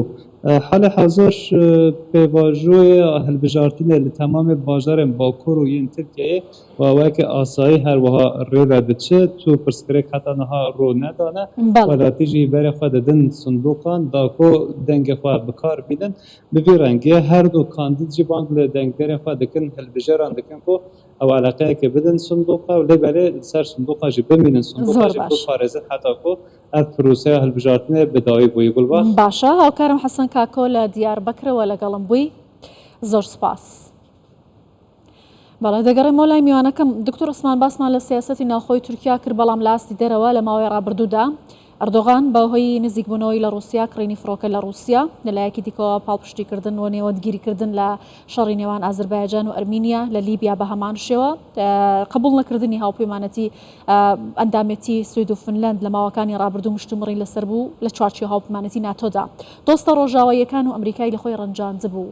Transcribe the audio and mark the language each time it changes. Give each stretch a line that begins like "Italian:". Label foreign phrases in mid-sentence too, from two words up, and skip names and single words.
Kurdish: Halê hazir pêvajoya hilbijartinê li temamê bajarên Bakur û yên Tirkiyeyê waweke asayî her wiha rê ve diçe tu pirsgirêk heta niha ro nedane welatî jî berê xwe didin sindoqan da ku dengê xwe bikar bînin bi vî rengê her du kandîd jî bang li dengderên xwe dikin hilbijaran dikin ku ew eleqeyekê bidin sindoqa lê berê li ser sindoqa jî bimînin sindoqa jî biparêzin heta ku ev proseya hilbijartinê bi dawî bûyî. Gulbax
Central Kurdish: باشە هاوکارم حەسەن کاکۆ لە دیاربەکرەوە لەگەڵم بووی زۆر سپاس. بەڵێ دەگەڕێمەوە لای میوانەکەم دکتۆر عوسمان باسمان لە سیاسەتی ناوخۆی تورکیا کرد بەڵام لە ئاستی دەرەوە لە ماوەی ڕابردوودا ئەردۆغان بەهۆی نزیکبوونەوەی لە رووسیا کڕینی فڕۆکە لە رووسیا لەلایەکی دیکەوە پاڵپشتیکردن و نێوەندگیریکردن لە شەڕی نێوان ئازربایجان و ئەرمینیا لە لیبیا بە هەمان شێوە قبول نەکردنی هاوپەیمانەتی ئەندامەتی سوید و فنلەند لە ماوەکانی ڕابردوو مشتومڕی لەسەر بوو لە چوارچێ هاوپەیمانەتی ناتۆدا دۆستە ڕۆژاواییەکان و ئەمریکای لە خۆی ڕەنجاندبوو.